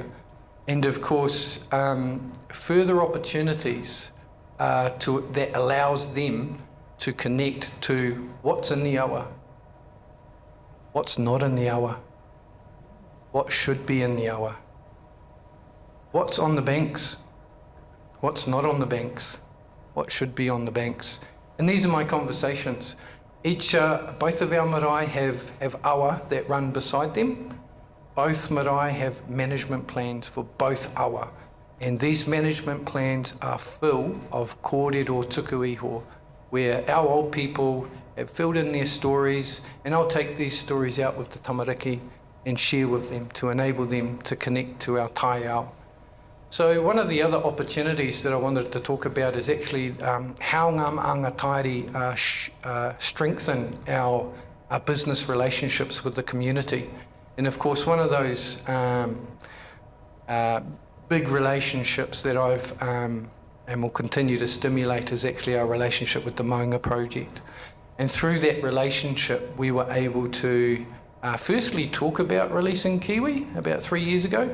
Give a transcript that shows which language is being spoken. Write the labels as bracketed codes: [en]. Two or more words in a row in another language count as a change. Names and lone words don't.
[en] And of course, further opportunities that allows them to connect to what's in the awa, what's not in the awa, what should be in the awa, what's on the banks, what's not on the banks, what should be on the banks. And these are my conversations. Both of our marae have awa that run beside them. Both marae have management plans for both awa. And these management plans are full of [mi] kōrero tuku iho, [en] where our old people have filled in their stories, and I'll take these stories out with the tamariki and share with them to enable them to connect to our [mi] tai ao. [en] So one of the other opportunities that I wanted to talk about is actually how [mi] ngā maanga tairi [en] strengthen our business relationships with the community. And of course, one of those big relationships that I've and will continue to stimulate is actually our relationship with the Maunga Project. And through that relationship, we were able to firstly talk about releasing kiwi about 3 years ago.